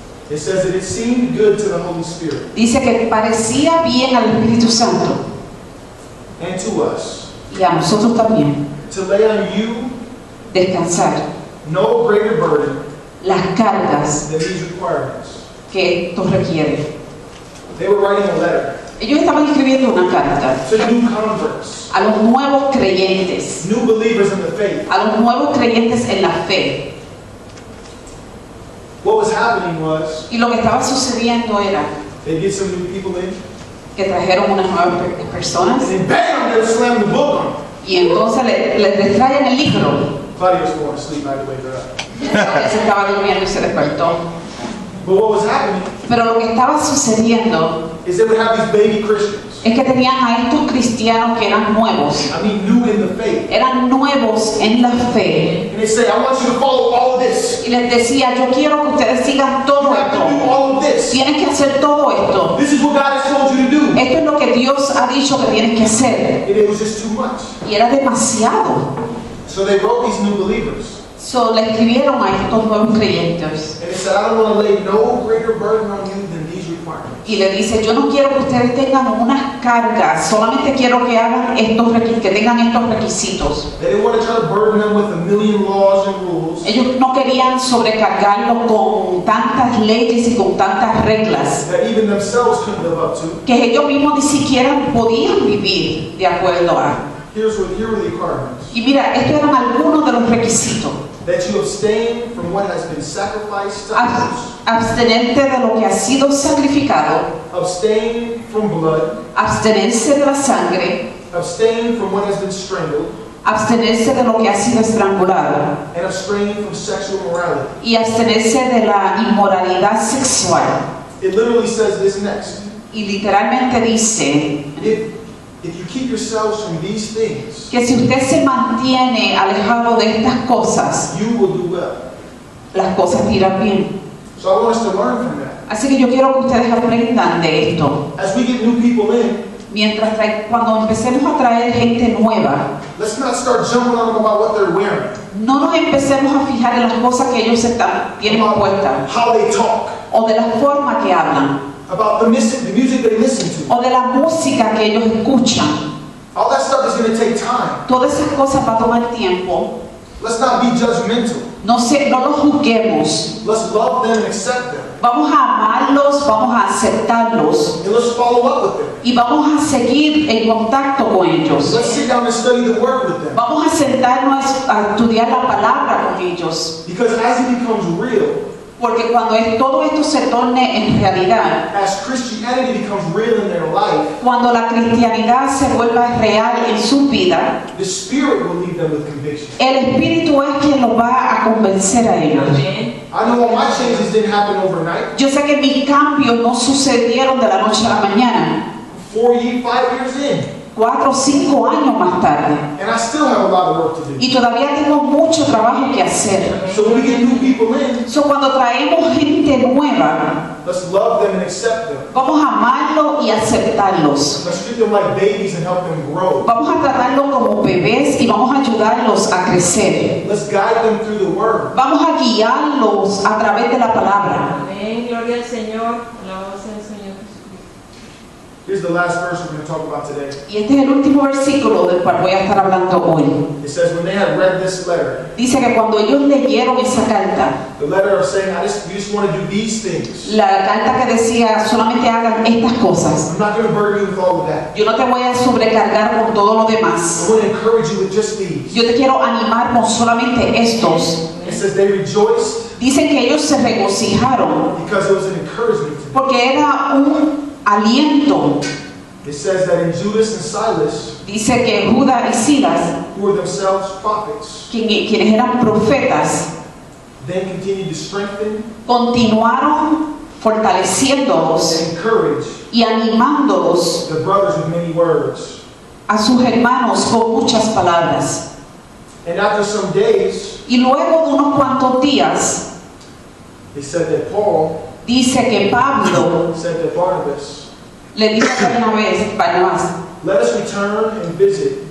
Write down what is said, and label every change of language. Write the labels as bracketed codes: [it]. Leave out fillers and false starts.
[en] it says that it seemed good to the Holy Spirit [es] dice que parecía bien al Espíritu Santo [en] and to us [es] y a nosotros también [en] to lay on you [es] descansar [en] no greater burden [es] las cargas [en] than these requirements. [es] que esto requiere. [en] They were writing a letter [es] Ellos estaban escribiendo una carta [en] to new converts, [es] a los nuevos creyentes, [en] new believers in the faith. [es] a los nuevos creyentes en la fe. [en] What was happening was [es] Y lo que estaba sucediendo era [en] they get some new people in, [es] que trajeron unas nuevas personas [en] and then bam, they'll slam the book on them. [es] y entonces les traen el libro. [en] Claudia's going to sleep, I had to wake her up. [es] Ella se estaba durmiendo y se despertó. [en] But what was happening [es] Pero lo que estaba sucediendo [en] is they would have these baby Christians. [es] es que tenían a estos cristianos que eran nuevos. [en] I mean, new in the faith. [es] Eran nuevos en la fe. [en] And they say, I want you to follow all of this. [es] Y les decía, yo quiero que ustedes sigan todo [en] have to do [es] esto. [en] all of this. [es] Tienes que hacer todo esto. [en] This is what God has told you to do. [es] Esto es lo que Dios ha dicho que tienes que hacer. [en] And it was just too much. [es] Y era demasiado. [en] So they wrote these new believers [es] So, le escribieron a estos nuevos creyentes [en] And they said, I don't want to lay no greater burden on you than these requirements. [es] y le dice, yo no quiero que ustedes tengan unas cargas, solamente quiero que hagan que tengan estos requisitos. [en] They didn't want to try to burden them with a million laws and rules. [es] Ellos no querían sobrecargarlo con tantas leyes y con tantas reglas [en] That even themselves couldn't live up to. [es] que ellos mismos ni siquiera podían vivir de acuerdo a. [en] Here were the requirements. [es] Y mira, estos eran algunos de los requisitos. [en] That you abstain from what has been sacrificed to idols. [es] Abstenerte de lo que ha sido sacrificado, [en] Abstain from blood. [es] abstenerse de la sangre, [en] Abstain from what has been strangled. [es] abstenerse de lo que ha sido estrangulado [en] And abstain from sexual morality. [es] y abstenerse de la inmoralidad sexual. [en] It literally says this next. [es] Y literalmente dice [en] If you keep yourselves from these things, [es] que si usted se mantiene alejado de estas cosas, [en] you will do well. [es] las cosas irán bien. [en] So I want us to learn from that. [es] Así que yo quiero que ustedes aprendan de esto. [en] As we get new people in, [es] Cuando empecemos a traer gente nueva, [en] let's not start jumping on them about what they're wearing, [es] no nos empecemos a fijar en las cosas que ellos tienen puestas, [en] how they talk, [es] o de la forma que hablan, [en] about the music they listen to. [es] o de la música que ellos escuchan. [en] All that stuff is going to take time. [es] Todas esas cosas va a tomar tiempo. [en] Let's not be judgmental. [es] No los juzguemos. [en] Let's love them and accept them. [es] Vamos a amarlos, vamos a aceptarlos [en] And let's follow up with them. [es] y vamos a seguir en contacto con ellos. [en] Let's sit down and study the word with them. [es] Vamos a sentarnos a estudiar la palabra con ellos. [en] Because as it becomes real, [es] Porque cuando todo esto se torne en realidad, [en] as Christianity becomes real in their life, [es] cuando la cristianidad se vuelva real en su vida, [en] the Spirit will lead them with conviction. [es] el Espíritu es quien los va a convencer a ellos. Amén. [en] I know all my changes didn't happen overnight. [es] Yo sé que mis cambios no sucedieron de la noche a la mañana, [en] 5 years in, [es] 4 o 5 años más tarde. [en] and I still have a lot of work to do. [es] Y todavía tengo mucho trabajo que hacer. [en] So when we get new people in, [es] So, cuando traemos gente nueva, [en] let's love them and accept them. [es] vamos a amarlos y aceptarlos. [en] Let's treat them like babies and help them grow. [es] Vamos a tratarlos como bebés y vamos a ayudarlos a crecer. [en] Let's guide them through the word. [es] Vamos a guiarlos a través de la palabra. Amén. Gloria al Señor. Alabado sea el Señor Jesucristo. [en] Here's the last verse we're going to talk about today. [es] Y este es el último versículo del cual voy a estar hablando hoy. [en] It says, when they had read this letter, [es] Dice que cuando ellos leyeron esa carta, [en] the letter of saying, we just want to do these things. [es] la carta que decía solamente hagan estas cosas, [en] I'm not going to burden you with all of that. [es] yo no te voy a sobrecargar con todo lo demás. [en] I want to encourage you with just these. [es] Yo te quiero animar con solamente estos. [en] It says they rejoiced [es] Dicen que ellos se regocijaron [en] because it was an encouragement to them. [es] porque era un aliento. [en] It says that in Judas and Silas, [es] Dice que Judas y Silas, [en] who were themselves prophets, [es] quienes eran profetas, [en] then continued to strengthen [es] continuaron fortaleciéndolos [en] and encourage [es] y animándolos [en] the brothers with many words. [es] a sus hermanos con muchas palabras. [en] And after some days, [es] Y luego de unos cuantos días, [en] it said that Paul [es] dice que Pablo [en] said to Barnabas, [es] le dice a Barnabás, [en] let us return and visit